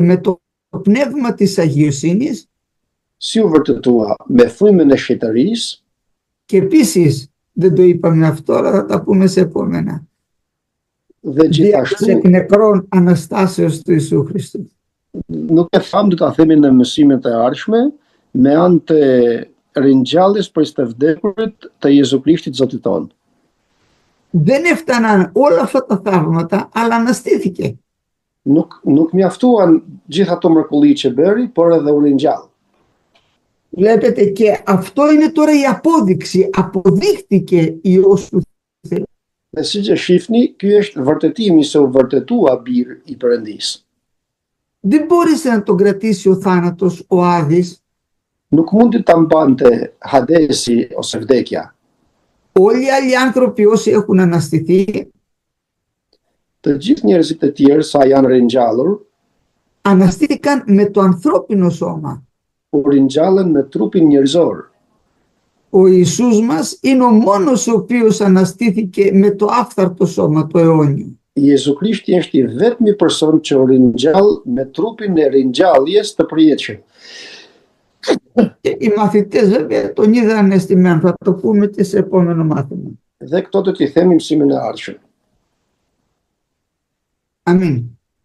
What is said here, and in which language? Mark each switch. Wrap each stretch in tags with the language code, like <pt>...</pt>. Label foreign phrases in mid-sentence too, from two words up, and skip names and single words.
<el>Με το πνεύμα της αγιοσύνης</el> <sq>Si u vërtetua? Me frymën e shenjtërisë,</sq> <el>και επίσης, δεν το είπαμε αυτό, αλλά θα τα πούμε σε επόμενα.</el> <sq>dhe</sq> <el>Διάκριση</el> <sq>gjithashtu</sq> <el>εκ νεκρών Αναστάσεως του Ιησού Χριστού.</el> <sq>nuk e tham, do ta themi në mësimet e ardhshme, me anë të ringjalljes prej së vdekurit të Jezu Krishtit Zotit tonë.</sq> <el>Δεν έφταναν όλα αυτά τα θαύματα, αλλά αναστήθηκε.</el> <sq>Nuk mjaftuan gjitha ato mrekulli që bëri, por edhe u ringjall.</sq> <el>Βλέπετε, και αυτό είναι τώρα η απόδειξη. Αποδείχτηκε Υιός του Θεού.</el> <sq>Dhe siç e shihni, ky është vërtetimi se u vërtetua bir i Perëndis.</sq> <el>Δεν μπόρεσε να τον κρατήσει ο θάνατος, ο Άδης.</el> <sq>Nuk mundi ta mbante Hadesi ose vdekja.</sq> <el>Όλοι οι άλλοι άνθρωποι όσοι έχουν αναστηθεί,</el> <sq>Të gjithë njerëzit e tjerë sa janë ringjallur,</sq> <el>αναστήθηκαν με το ανθρώπινο σώμα.</el> <sq>u ringjallen me trupin njerëzor.</sq> <el>Ο Ιησούς μας είναι ο μόνος ο οποίος αναστήθηκε με το άφθαρτο σώμα, το αιώνιο.</el> <sq>Jezu Krishti është i vetmi person që u ringjall me trupin e ringjalljes të përjetshëm.</sq> <el>Και οι μαθητές βέβαια τον είδαν αισθημένο, θα το πούμε και σε επόμενο μάθημα.</el> <sq>Dhe këto do t'i themi mësimin e ardhshëm.</sq> <el>Αμήν.</el>